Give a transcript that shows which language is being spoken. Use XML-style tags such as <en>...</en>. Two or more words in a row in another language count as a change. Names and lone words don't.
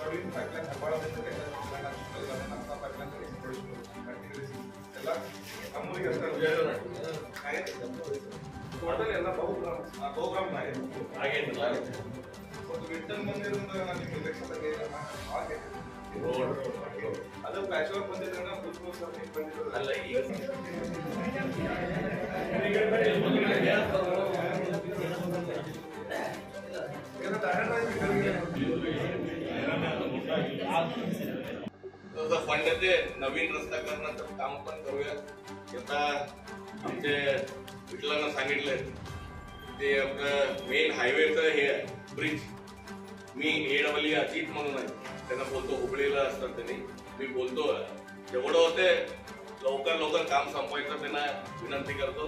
<kn>ಎಲ್ಲ ಟೋಟಲ್ ಎಲ್ಲ ಬಹುಗ್ರಾಮ ವಿಠಲ್ ಮಂದಿರ ನಿಮ್ಗೆ ಎಲೆಕ್ಷನ್ ಅದು</kn> <en>patch work</en> <kn>ಬಂದಿದ್ರೆ ಬಂದಿರೋದು ಅಲ್ಲ ಈಗ</kn> <mr>फंड ते नवीन रस्ता करण्याचं काम पण करूया. आता आमचे विठलांना सांगितलंय ते आपलं मेन हायवेचं हे ब्रिज मी एडवली अजित म्हणून आहे त्यांना बोलतो हुबळीला असतात त्यांनी मी बोलतो जेवढं होते लवकर काम संपवायचं त्यांना विनंती करतो.</mr>